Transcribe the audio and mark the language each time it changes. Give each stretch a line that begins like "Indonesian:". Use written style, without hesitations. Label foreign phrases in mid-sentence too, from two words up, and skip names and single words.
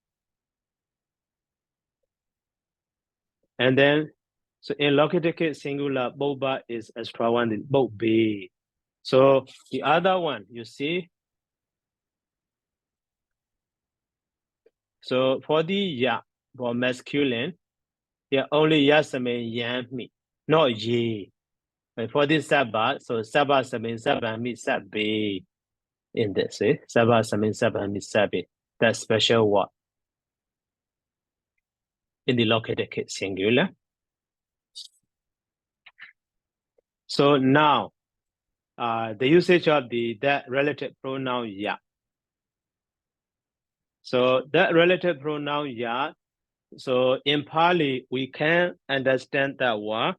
English: And then, so in locative case singular, boba is extra one, is bobe. So the other one, you see, so for the ya, for masculine, yeah, only
Pali: yasame yami,
English: not ye. But for this sabba, so
Pali: sabba samin sabba mi sabbe
English: in this,
Pali: sabba samin sabba mi sabbe.
English: That special word in the locative case singular. So now, the usage of that relative pronoun ya. So that relative pronoun ya, so in Pali, we can understand that word.